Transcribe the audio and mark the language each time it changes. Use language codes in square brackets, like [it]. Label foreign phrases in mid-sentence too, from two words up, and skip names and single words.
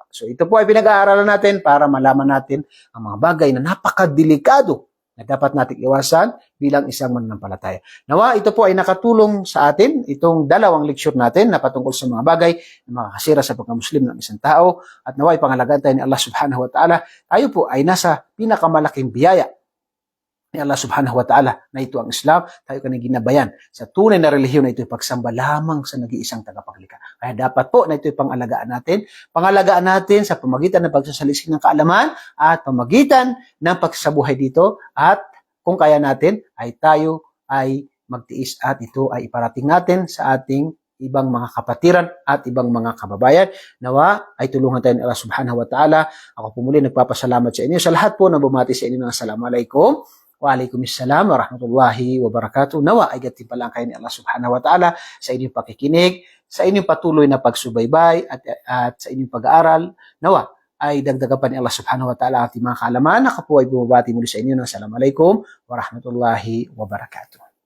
[tl] So ito po ay pinag-aaralan natin para malaman natin ang mga bagay na napakadelikado na dapat nating iwasan bilang isang mananampalataya. Nawa, ito po ay nakatulong sa atin, itong 2 lecture natin na patungkol sa mga bagay na makakasira sa pagka-Muslim ng isang tao. At nawa, ipangalagaan tayo ni Allah [ar] سبحانه وتعالى. [tl] Tayo po ay nasa pinakamalaking biyaya ni Allah [ar] سبحانه وتعالى [tl] na ito ang Islam, tayo kanang ginabayan sa tunay na relihiyon na ito ay pagsamba lamang sa nag-iisang tagapaglikha. Kaya dapat po na ito ay pangalagaan natin sa pamagitan ng pagsasaliksik ng kaalaman at pamagitan ng pagsasabuhay dito at kung kaya natin ay tayo ay magtiis at ito ay iparating natin sa ating ibang mga kapatiran at ibang mga kababayan. Nawa ay tulungan tayo ni Allah [ar] سبحانه وتعالى. [tl] Ako po muli nagpapasalamat sa inyo. Sa lahat po na bumati sa inyo ng Assalamualaikum. [ar] وعليكم السلام ورحمة الله وبركاته. [tl] Nawa ay gatimpalan kayo ni Allah [ar] سبحانه وتعالى [tl] sa inyong pakikinig, sa inyong patuloy na pagsubaybay at sa inyong pag-aaral. Nawa ay dagdagan pa ni Allah [ar] سبحانه وتعالى [tl] ating mga kaalaman. Ako po ay bumabati muli sa inyo ng [ar] السلام عليكم ورحمة الله وبركاته.